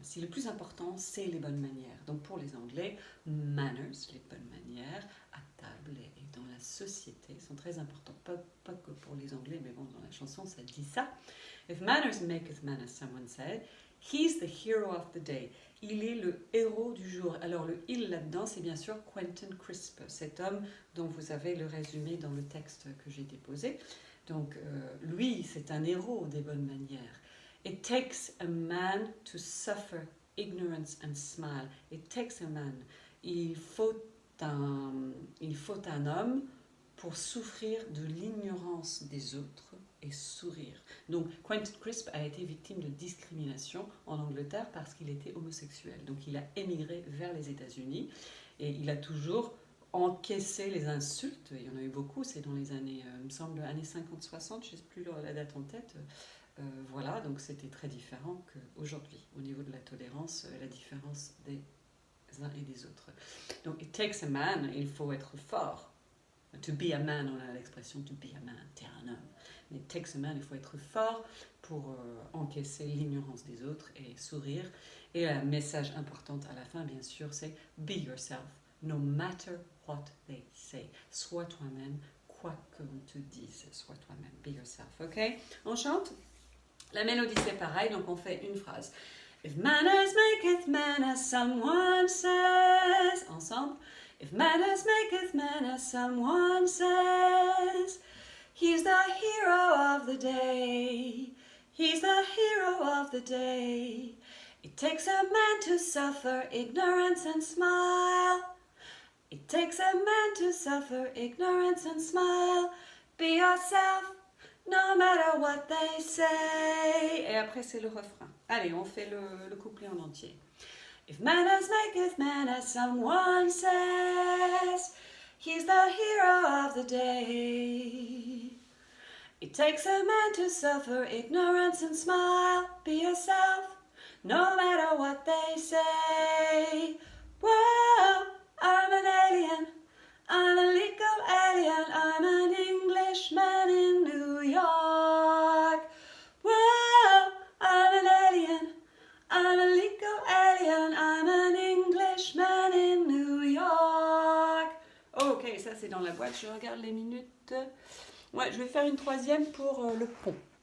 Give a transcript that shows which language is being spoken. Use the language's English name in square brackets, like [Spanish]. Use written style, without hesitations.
[French] Si le plus important, c'est les bonnes manières. Donc pour les Anglais, manners, les bonnes manières, à table et dans la société, sont très importants. Pas que pour les Anglais, mais bon, dans la chanson, ça dit ça. [English] If manners maketh man, as someone said, he's the hero of the day. [French] Il est le héros du jour. Alors le il là-dedans, c'est bien sûr Quentin Crisp, cet homme dont vous avez le résumé dans le texte que j'ai déposé. Donc lui, c'est un héros des bonnes manières. [English] It takes a man to suffer ignorance and smile. It takes a man. [French] Il faut un homme pour souffrir de l'ignorance des autres et sourire. Donc Quentin Crisp a été victime de discrimination en Angleterre parce qu'il était homosexuel. Donc il a émigré vers les États-Unis et il a toujours encaissé les insultes. Il y en a eu beaucoup, c'est dans les années, il me semble, années 50-60, je ne sais plus la date en tête. Voilà, donc c'était très différent qu'aujourd'hui. Au niveau de la tolérance, la différence des uns et des autres. Donc, [English] it takes a man, [French] il faut être fort. [English] To be a man, [French] on a l'expression [English] to be a man, [French] t'es un homme. Mais [English] it takes a man, [French] il faut être fort pour encaisser l'ignorance des autres et sourire. Et un message important à la fin, bien sûr, c'est [English] be yourself, no matter what they say. [French] Sois toi-même, quoi que l'on te dise. Sois toi-même, [English] be yourself, [French] ok? On chante? La mélodie, c'est pareil, donc on fait une phrase. [English] If manners maketh manners, someone says. [French] Ensemble. [English] If manners maketh manners, someone says. He's the hero of the day. He's the hero of the day. It takes a man to suffer ignorance and smile. It takes a man to suffer ignorance and smile. Be yourself, no matter what they say. [French] Et après c'est le refrain. Allez, on fait le couplet en entier. [English] If manners maketh manners, someone says. He's the hero of the day. It takes a man to suffer ignorance and smile. Be yourself, no matter what they say. Whoa, I'm an alien. I'm a legal alien. I'm an Englishman in New York. Whoa, I'm an alien. I'm a legal alien. I'm an Englishman in New York. [French] Ok, ça c'est dans la boîte. Je regarde les minutes. Ouais, je vais faire une troisième pour le pont.